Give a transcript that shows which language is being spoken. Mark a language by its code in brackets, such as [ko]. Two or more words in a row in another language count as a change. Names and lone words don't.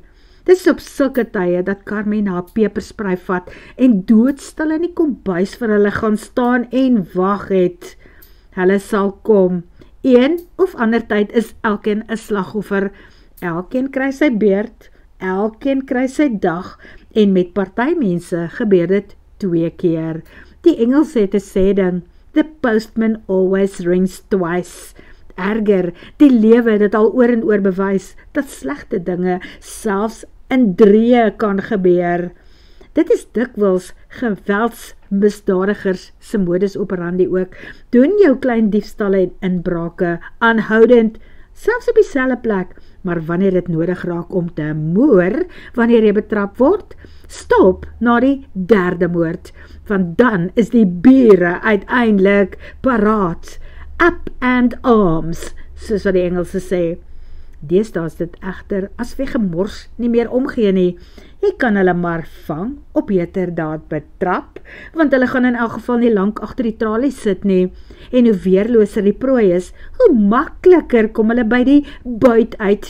[af] Dit is op sulke tye dat Carmen haar pepersprei vat en doodstil in die kombuis vir hulle gaan staan en wag het. Hulle sal kom. Een of ander tyd is elkeen 'n slagoffer. Elkeen kry sy beurt, elkeen kry sy dag, en met partymense gebeur dit 2 keer. Die Engels het 'n sêding, [en] the postman always rings twice. [af] Erger, die lewe het dit al oor en oor bewys, dat slegte dinge selfs in 3 kan gebeur. Dit is dikwels geweldsmisdadigers se [la] modus operandi [af] ook. Doen jou klein diefstalle en inbrake, aanhoudend, selfs op dieselfde plek, maar wanneer dit nodig raak om te moor, wanneer jy betrap word, stop na die 3de moord, want dan is die bure uiteindelik paraat, [en] up and arms, [af] soos wat die Engelse sê. Deesdae is dit egter as wie gemors nie meer omgee nie. Jy kan hulle maar vang, op heterdaad betrap, want hulle gaan in elk geval nie lank agter die tralies sit nie. En hoe weerloser die prooi is, hoe makliker kom hulle by die buit uit.